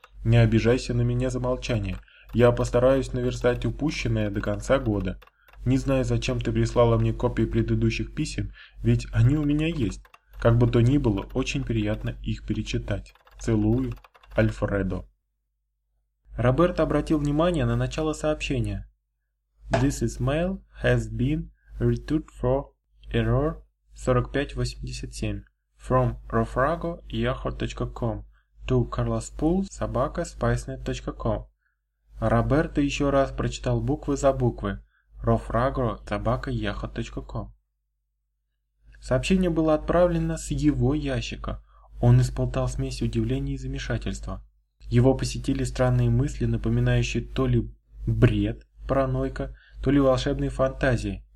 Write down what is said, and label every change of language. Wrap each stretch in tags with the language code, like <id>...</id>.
<ru>Не обижайся на меня за молчание. Я постараюсь наверстать упущенное до конца года. Не знаю, зачем ты прислала мне копии предыдущих писем, ведь они у меня есть. Как бы то ни было, очень приятно их перечитать. Целую, Альфредо. Роберт обратил внимание на начало сообщения.</ru> <en>This is mail has been returned for error 4587 from rofrago@yahoo.com to carlospool@spicenet.com.</en> <ru>Роберто еще раз прочитал буквы за буквы.</ru> <en>rofrago@yahoo.com.</en> <ru>Сообщение было отправлено с его ящика. Он испытал смесь удивления и замешательства. Его посетили странные мысли, напоминающие то ли бред, паранойка, то ли волшебные фантазии.</ru>